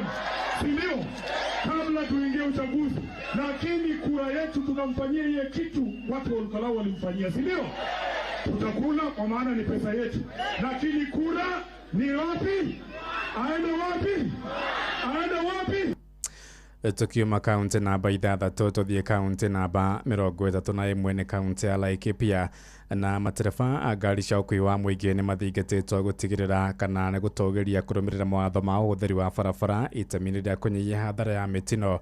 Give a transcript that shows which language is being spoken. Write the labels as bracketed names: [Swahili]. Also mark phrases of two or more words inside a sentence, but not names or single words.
[Swahili] Si ndio? Kabla tuingie uchaguzi. Lakini kura yetu tunamfanyia ile kitu watu wa Olkalau walimfanyia, si ndio? Tutakula kwa maana ni pesa yetu. Lakini kura ni wapi? Aende wapi? [Kikuyu] Tukiuma kaunti namba 6 tũthiĩ kaunti namba 31 nĩ kaunti ya Laikipia. na matereba a ngari cia ũkui wa mũingĩ nĩ mathingatĩtwo gũtigĩrĩra kana nĩ gũtũgĩria kũrũmĩrĩra mawatho ma ũhũthĩri wa barabara itemi-inĩ rĩa kũnyihia hathara ya mĩtino.